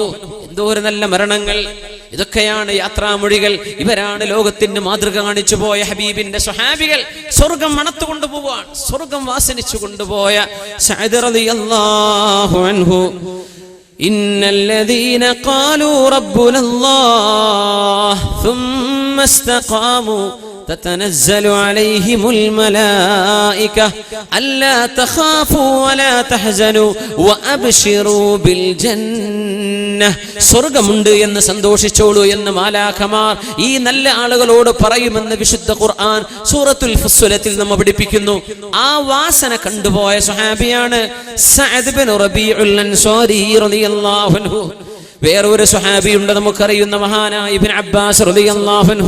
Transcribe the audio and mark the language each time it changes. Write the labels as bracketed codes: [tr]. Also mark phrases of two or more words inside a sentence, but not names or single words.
[ml] എന്തോരം നല്ല മരണങ്ങൾ! ഇതൊക്കെയാണ് യാത്രാമൊഴികൾ. ഇവരാണ് ലോകത്തിന് മാതൃക കാണിച്ചു പോയ ഹബീബിന്റെ സ്വഹാബികൾ. സ്വർഗം മണത്തു കൊണ്ടുപോവാൻ, സ്വർഗം വാസനിച്ചു കൊണ്ടുപോയ സഅദ് [ar] رضي الله عنه. إن الذين قالوا ربنا الله ثم استقاموا تتنزل عليهم الملائكة ألا تخافوا ولا تحزنوا وأبشروا بالجنة. [ml] സ്വർഗ്ഗമുണ്ട് എന്ന് സന്തോഷിച്ചോളൂ എന്ന് മാലാഖമാർ ഈ നല്ല ആളുകളോട് പറയുമെന്ന് വിശുദ്ധ ഖുർആൻ സൂറത്തുൽ ഫുസ്സിലത്തിൽ നമ്മെ പഠിപ്പിക്കുന്നു. ആ വാസന കണ്ടുപോയ സ്വഹാബിയാണ് സഅദ് ഇബ്നു റബീഉൽ അൻസാരി [ar] رضي الله عنه. [ml] വേറൊരു സ്വഹാബിയുണ്ട് നമുക്കറിയുന്ന മഹാനായ ഇബ്നു അബ്ബാസ് [ar] رضي الله عنه.